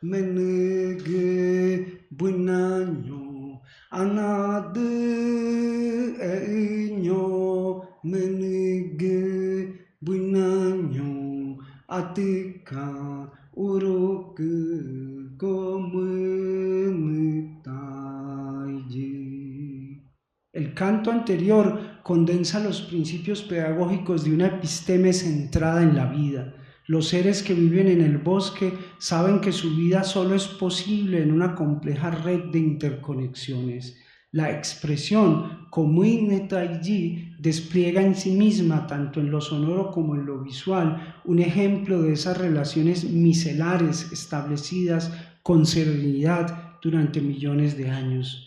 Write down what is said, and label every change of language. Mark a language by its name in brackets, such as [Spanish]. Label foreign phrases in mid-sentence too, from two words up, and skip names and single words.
[Spanish] menege bunanyo anadı eño menege bunanyo atika uruk komunitayi. El canto anterior condensa los principios pedagógicos de una episteme centrada en la vida. Los seres que viven en el bosque saben que su vida solo es posible en una compleja red de interconexiones. La expresión komunitayi despliega en sí misma, tanto en lo sonoro como en lo visual, un ejemplo de esas relaciones micelares establecidas con serenidad durante millones de años.